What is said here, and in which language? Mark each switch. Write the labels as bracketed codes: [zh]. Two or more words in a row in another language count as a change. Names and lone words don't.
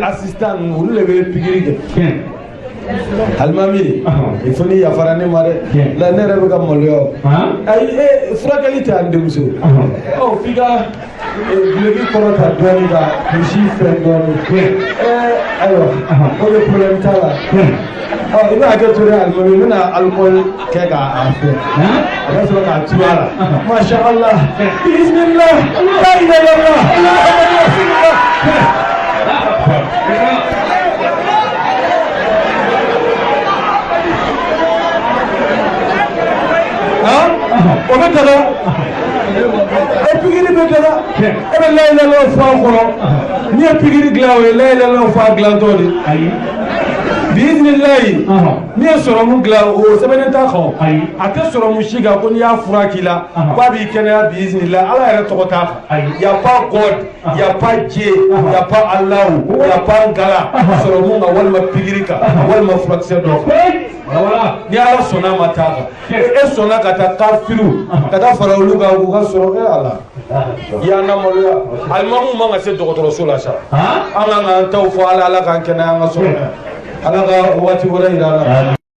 [bm] assistant olu de bɛ pikiri kɛ alimami [fr] il faut [bm] ni yafara ne ma dɛ la ne yɛrɛ bɛ ka maloya ayi furakɛli tɛ an denmuso f'i ka gulebi kɔrɔta dɔɔnin ka misi fɛn dɔɔnin ayiwa o de problème t'a la i bɛ hakɛ to dɛ alimami n bɛna alcool kɛ k'a fɛ a bɛ sɔrɔ k'a tuya la [ar] ما شاء الله بسم الله لا إله إلا الله [bm] o bɛ daga pikiri bɛ daga e bɛ [ar] لا إله [bm] fɔ a kɔrɔ n'i ye pikiri dilan o ye [ar] لا إله [bm] fɔ a dilantɔ de biiznillahi n'i ye sɔrɔmu dilan o sɛbɛnnen t'a kan a tɛ sɔrɔmu si kan ko n'i y'a fura k'i la k'a b'i kɛnɛya biiznillahi ala yɛrɛ tɔgɔ t'a kan [fr] y a pas God y a pas Dieu y a pas Allah y a pas Ngala [bm] sɔrɔmu kan walima pikiri kan walima furakisɛ dɔ kan ni ala sɔnna ma taa kan e sɔnna ka taa kafiru ka taa fara olu kan k'u ka sɔrɔ ala i y'an lamaloya alimamu man ka se dɔgɔtɔrɔso la sa an kan k'an taw fɔ ala k'an kɛnɛya an ka sɔrɔ ala ka waati wɛrɛ yira an na